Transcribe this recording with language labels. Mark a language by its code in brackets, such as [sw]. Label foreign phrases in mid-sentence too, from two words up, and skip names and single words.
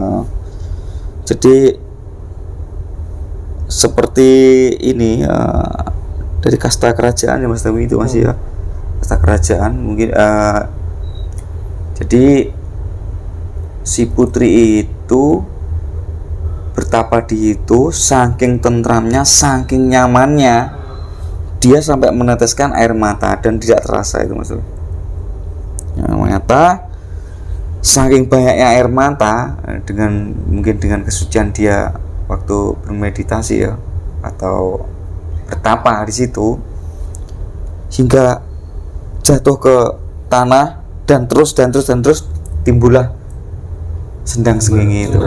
[id] Jadi seperti ini dari kasta kerajaan ya Mas Tommy itu masih ya. harta kerajaan mungkin. Jadi si putri itu bertapa di itu, saking tentramnya, saking nyamannya, dia sampai meneteskan air mata dan tidak terasa itu maksudnya. Ternyata saking banyaknya air mata mungkin dengan kesucian dia waktu bermeditasi ya atau bertapa di situ, hingga jatuh ke tanah dan terus timbullah sendang sengenge itu.